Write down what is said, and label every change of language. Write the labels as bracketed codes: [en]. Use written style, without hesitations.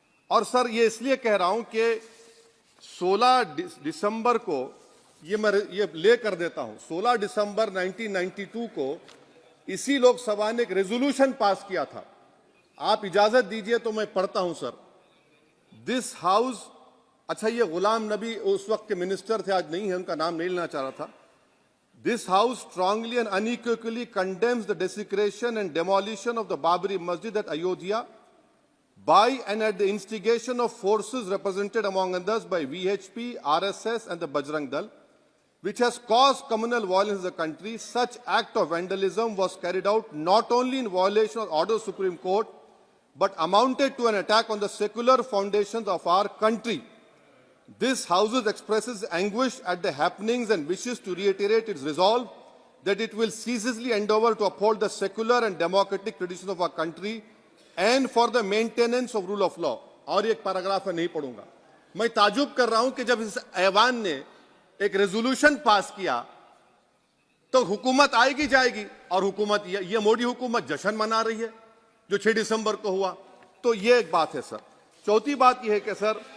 [hi] और सर, ये इसलिए कह रहा हूं कि 16 दिसंबर को ये ले कर देता हूं, 16 दिसंबर 1992 को इसी लोकसभा ने एक रेजोल्यूशन पास किया था। आप इजाजत दीजिए तो मैं पढ़ता हूं सर। [en] this house, [hi] अच्छा, ये गुलाम नबी उस वक्त के मिनिस्टर थे, आज नहीं है, उनका नाम नहीं लेना चाह रहा था। [en] This House strongly and unequivocally condemns the desecration and demolition of the Babri Masjid at Ayodhya by and at the instigation of forces represented among others by VHP, RSS and the Bajrang Dal, which has caused communal violence in the country. Such act of vandalism was carried out not only in violation of order of Supreme Court, but amounted to an attack on the secular foundations of our country. This House expresses anguish at the happenings and wishes to reiterate its resolve that it will ceaselessly endeavor to uphold the secular and democratic traditions of our country and for the maintenance of rule of law. [hi] और एक paragraph मैं नहीं पढ़ूंगा। मैं ताजुब कर रहा हूं कि जब इस ऐवान ने एक रेजोल्यूशन पास किया तो हुकूमत आएगी जाएगी, और हुकूमत ये मोदी हुकूमत जश्न मना रही है जो 6 दिसंबर को हुआ। तो ये एक बात है सर। चौथी बात यह है कि सर,